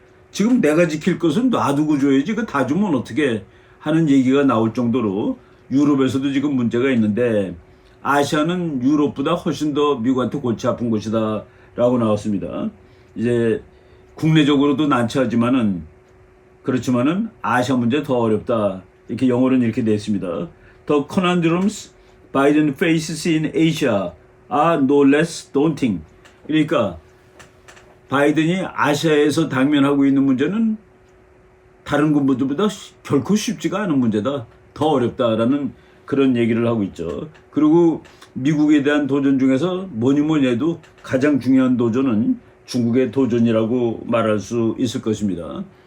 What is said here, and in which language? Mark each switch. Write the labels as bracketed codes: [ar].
[ko] 지금 내가 지킬 것은 놔두고 줘야지 그 다 주면 어떻게 하는 얘기가 나올 정도로 유럽에서도 지금 문제가 있는데 아시아는 유럽보다 훨씬 더 미국한테 골치 아픈 곳이다 라고 나왔습니다. 이제 국내적으로도 난처하지만은 그렇지만은 아시아 문제 더 어렵다. 이렇게 영어로는 이렇게 냈습니다. [en] The conundrums Biden faces in Asia are no less daunting. [ko] 그러니까 바이든이 아시아에서 당면하고 있는 문제는 다른 군부들보다 결코 쉽지가 않은 문제다. 더 어렵다라는 그런 얘기를 하고 있죠. 그리고 미국에 대한 도전 중에서 뭐니 해도 가장 중요한 도전은 중국의 도전이라고 말할 수 있을 것입니다.